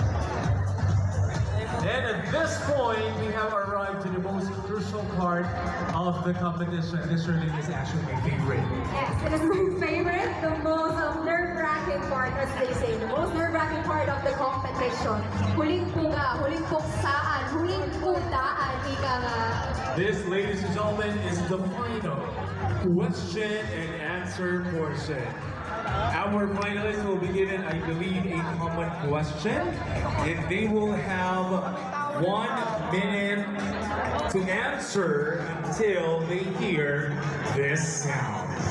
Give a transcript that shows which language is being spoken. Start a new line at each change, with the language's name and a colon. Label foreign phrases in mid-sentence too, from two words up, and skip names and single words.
English: And at this point, we have arrived to the most crucial part of the competition. This really is actually my favorite. Yes, it is my favorite, the most nerve-wracking part, as they say, the most nerve-wracking part of the competition.
Filipino: Huling puga, huling puksaan, huling putaan, ika nga.
English: This, ladies and gentlemen, is the final question and answer portion. Our finalists will be given, I believe, a common question, and they will have 1 minute to answer until they hear this sound.